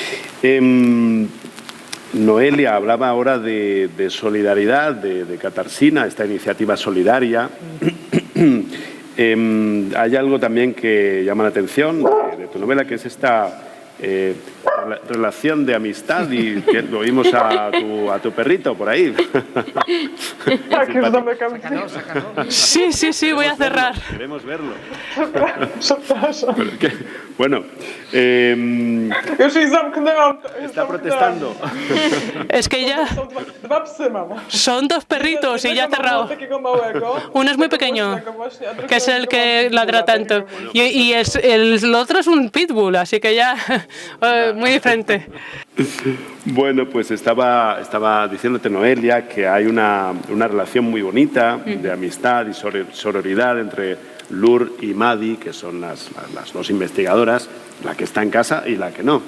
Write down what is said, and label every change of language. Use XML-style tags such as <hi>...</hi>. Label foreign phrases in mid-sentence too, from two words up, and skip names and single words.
<es>Noelia hablaba ahora de solidaridad, de Katarsina, esta iniciativa solidaria. Hay algo también que llama la atención de tu novela, que es esta relación de amistad y que lo vimos a tu perrito por ahí.</es> <pl>Tak, już zamykam drzwi.</pl> <es>Sácalo. Sí, voy a cerrar. Queremos verlo.</es> <pl>Przepraszam.</pl> <es>Bueno,</es> <pl>Już jej zamknęłam.</pl> <es>está protestando. Es que ya</es> <pl>Są dwa psy mam.</pl> <es>son dos perritos y ya ha cerrado.</es> <pl>Takiego małego.</pl> <es>Uno es muy pequeño,</es> <pl>Takiego właśnie, a drugiego</pl> <es>que es el que</es> <pl>takiego</pl> <es>ladra tanto. Y el otro es un pitbull, así que ya muy diferente. Bueno, pues estaba diciéndote, Noelia, que hay una relación muy bonita de amistad y sororidad entre Lur y Madi, que son las dos investigadoras, la que está en casa y la que no.</es>